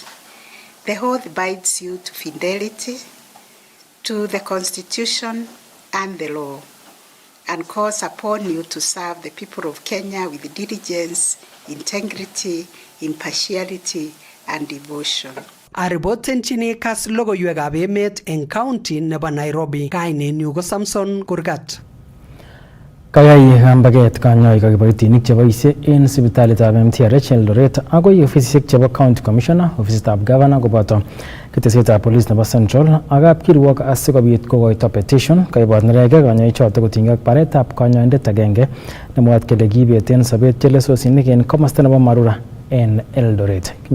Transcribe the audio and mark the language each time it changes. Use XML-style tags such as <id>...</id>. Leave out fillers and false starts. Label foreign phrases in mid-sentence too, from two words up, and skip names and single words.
<en>The oath binds you to fidelity, to the Constitution and the law, and calls upon you to serve the people of Kenya with diligence, integrity, impartiality, and devotion.</en> <kln>Aripotenchini Kass logoiwekab emet eng county nebo Nairobi. Kainenyu ko Samson Kurgat. Kayai kambaget kanyoik ak kiboitinik cheboisie en sipitalitab MTRH Eldoret akoi ofisisiek chebo</kln> <en>County Commissioner,</en> <kln>ofisitab Governor koboto ketesietab Police nebo Central ak kapkirwok asikobit kokoito petition kaibot neregek kanyoichoto kotinygei ak baretab kanyoindet agenge nemwaat kele kiibeten sobet chelesosinik en komosta nebo Marura en Eldoret.</kln>